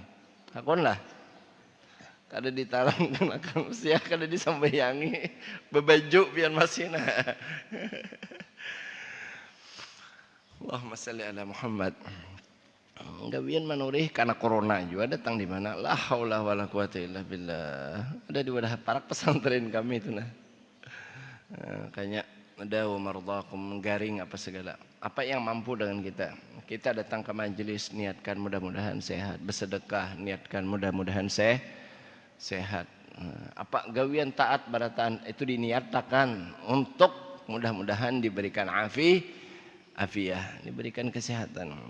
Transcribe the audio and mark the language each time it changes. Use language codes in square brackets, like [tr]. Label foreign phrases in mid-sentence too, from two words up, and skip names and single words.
[bjn] Akon lah. Kada ditalakin akan sia kada disambayangi bebaju pian masina. [ar] اللهم صل على محمد. [bjn] Gawian manurih karena corona juga datang di mana [ar] لا حول ولا قوة إلا بالله. [bjn] Ada di wadah parak pesantren kami itu nah. Kayaknya ada mardakum garing apa segala. [id] Apa yang mampu dengan kita datang ke majelis niatkan mudah-mudahan sehat, bersedekah niatkan mudah-mudahan sehat. [bjn] Apa gawian taat barataan itu diniatakan untuk mudah-mudahan diberikan afiyah, diberikan kesehatan.